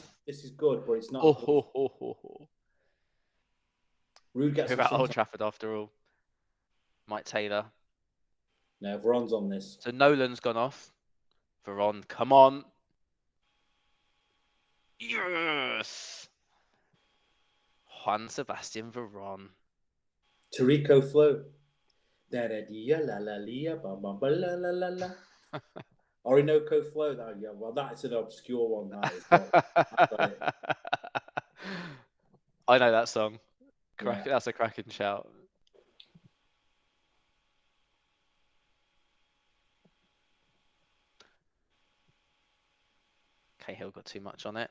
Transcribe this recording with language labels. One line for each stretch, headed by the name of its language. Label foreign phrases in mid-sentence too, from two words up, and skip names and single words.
English: This is good, but it's not. Ruud gets about Old Trafford after all. Mike Taylor. No, Veron's on this. So Nolan's gone off. Veron, come on. Yes. Juan Sebastian Veron. Tarico Flo. Da-da-dia, la-la-lia, bam-bam-ba-la-la-la-la. Orinoco Flow. Yeah, well, that's an obscure one. That is, I know that song. Yeah. That's a cracking shout. Cahill got too much on it.